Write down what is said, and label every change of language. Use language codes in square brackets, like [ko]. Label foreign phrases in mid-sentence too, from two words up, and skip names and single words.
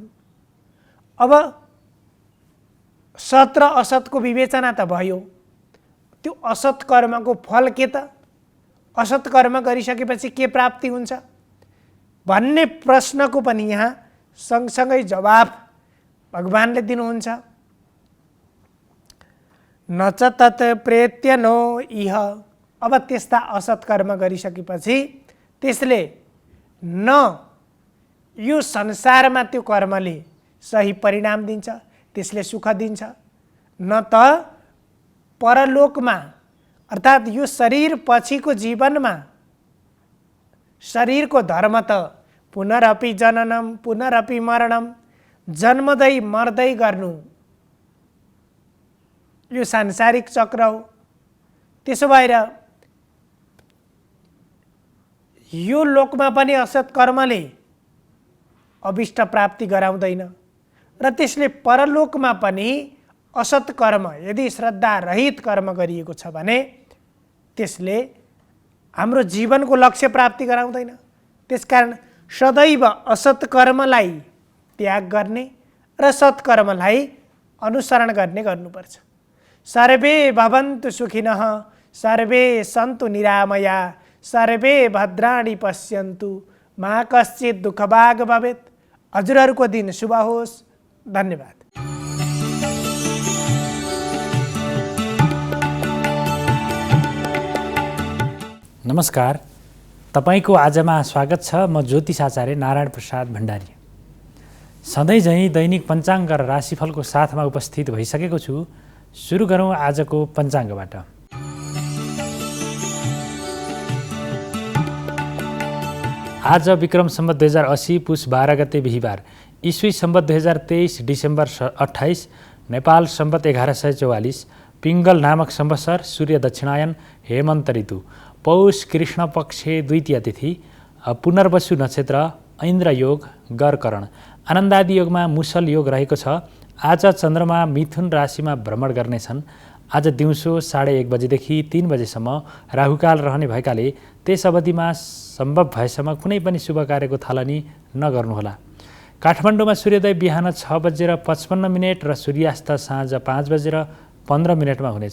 [ne] अब सत् र असतको विवेचना त भयो, त्यो असत् कर्मको फल के त? असत् कर्म गरिसकेपछि के प्राप्ति हुन्छ भन्ने प्रश्नको पनि यहाँ सँगसँगै जवाफ भगवानले दिनुहुन्छ। [sa] न च तत् प्रेत्य नो इह। [ne] अब त्यस्ता असत् कर्म गरिसकेपछि त्यसले न यो संसारमा त्यो कर्मले सही परिणाम दिन्छ, त्यसले सुख दिन्छ, न त परलोकमा अर्थात् यो शरीर पछिको जीवनमा शरीरको धर्म त [sa] पुनरपि जननम पुनरपि मरणम, [ne] जन्मदै मर्दै गर्नु यो सांसारिक चक्र हो। त्यसो भएर यो लोकमा पनि असत् कर्मले अभिष्ट प्राप्ति गराउँदैन र त्यसले परलोकमा पनि असत् कर्म यदि श्रद्धा रहित कर्म गरिएको छ भने त्यसले हाम्रो जीवनको लक्ष्य प्राप्ति गराउँदैन। त्यसकारण सदैव असत् कर्मलाई त्याग गर्ने र सत्कर्मलाई अनुसरण गर्ने गर्नुपर्छ। [sa] सर्वे भवन्तु सुखिनः, सर्वे सन्तु निरामया, सर्वे भद्राणि पश्यन्तु, मा कश्चित् दुःखभाग् भवेत्। [ne] हजुरहरूको दिन शुभ होस्। धन्यवाद। नमस्कार, तपाईको आजमा स्वागत छ। म ज्योतिष आचार्य नारायण प्रसाद भण्डारी। सधैँ झैँ दैनिक पञ्चाङ्ग र राशिफलको साथमा उपस्थित भइसकेको छु। सुरु गरौँ आजको पञ्चाङ्गबाट। आज विक्रम सम्वत 2080 पुष 12 गते बिहिबार, ईस्वी सम्वत 2023 डिसेम्बर 28, नेपाल सम्वत 1144, पिङ्गल नामक संवत्सर, सूर्य दक्षिणायन, हेमन्त ऋतु, पौष कृष्ण पक्ष द्वितीय तिथि, पुनर्वसु नक्षत्र, ऐन्द्र योग, गरकरण, आनन्दादि योगमा मुसल योग रहेको छ। आज चन्द्रमा मिथुन राशिमा भ्रमण गर्नेछन्। आज दिउँसो 1:30 बजेदेखि 3 बजेसम्म राहुकाल रहने भएकाले त्यस अवधिमा सम्भव भएसम्म कुनै पनि शुभ कार्यको थालनी नगर्नुहोला। काठमाडौँमा सूर्योदय बिहान 6:55 र सूर्यास्त साँझ 5:15 हुनेछ।